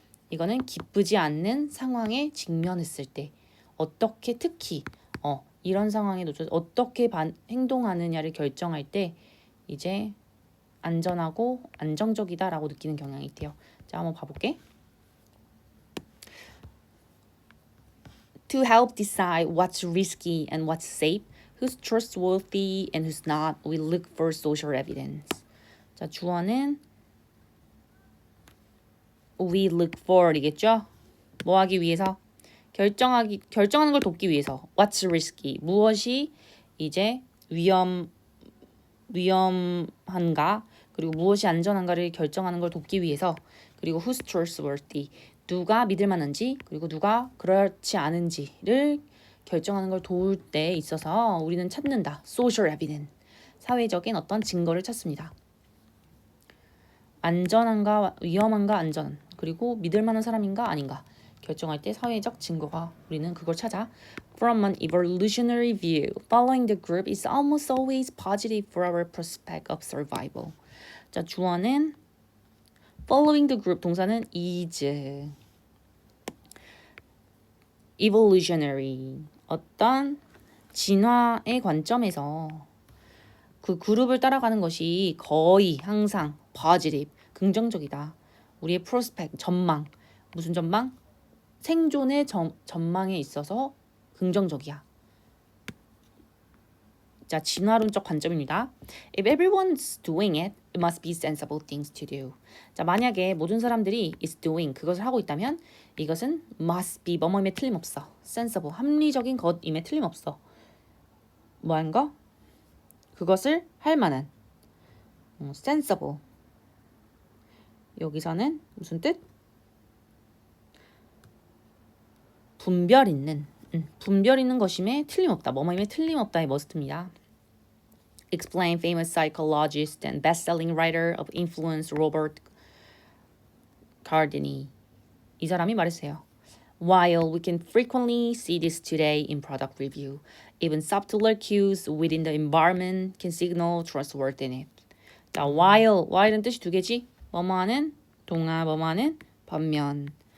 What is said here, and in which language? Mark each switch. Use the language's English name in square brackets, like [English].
[Korean] 이거는 기쁘지 않는 상황에 직면했을 때 어떻게 특히 이런 상황에 놓쳐서 어떻게 행동하느냐를 결정할 때 이제 안전하고 안정적이다라고 느끼는 경향이 있대요. 자, 한번 봐볼게. [English] To help decide what's risky and what's safe, who's trustworthy and who's not, we look for social evidence. [Korean] 자, 주어는 [English] we look for [Korean] 이겠죠? 뭐 하기 위해서? 결정하는 걸 돕기 위해서. [English] What's risky? [Korean] 무엇이 이제 위험한가? 그리고 무엇이 안전한가를 결정하는 걸 돕기 위해서. 그리고 [English] who's trustworthy? [Korean] 누가 믿을 만한지 그리고 누가 그렇지 않은지를 결정하는 걸 도울 때 있어서 우리는 찾는다. [English] Social evidence. [Korean] 사회적인 어떤 증거를 찾습니다. 안전한가 위험한가 안전 그리고 믿을 만한 사람인가 아닌가 결정할 때 사회적 증거가 우리는 그걸 찾아. [English] From an evolutionary view, following the group is almost always positive for our prospect of survival. [Korean] 자, 주어는 [English] following the group [Korean] 동사는 [English] is. evolutionary [Korean] 어떤 진화의 관점에서 그 그룹을 따라가는 것이 거의 항상 [English] positive [Korean] 긍정적이다. 우리의 [English] prospect [Korean] 전망 무슨 전망? 생존의 전망에 있어서 긍정적이야. 자, 진화론적 관점입니다. [English] If everyone's doing it, it must be sensible things to do. [Korean] 자, 만약에 모든 사람들이 [English] is doing [Korean] 그것을 하고 있다면 이것은 [English] must be [Korean] 뭐뭐임에 틀림없어. [English] sensible [Korean] 합리적인 것임에 틀림없어. 뭐한 거? 그것을 할 만한. sensible. 여기서는 무슨 뜻? 분별 있는 것임에 틀림없다. 뭐뭐임에 틀림없다의 머스트입니다. [English] Explain famous psychologist and best-selling writer of influence Robert Cialdini. [Korean] 이 사람이 말했어요. [English] While we can frequently see this today in product review, even subtler cues within the environment can signal trustworthiness. [Korean] 자, while은 뜻이 두 개지? 뭐뭐하는 동화, 뭐뭐하는 반면.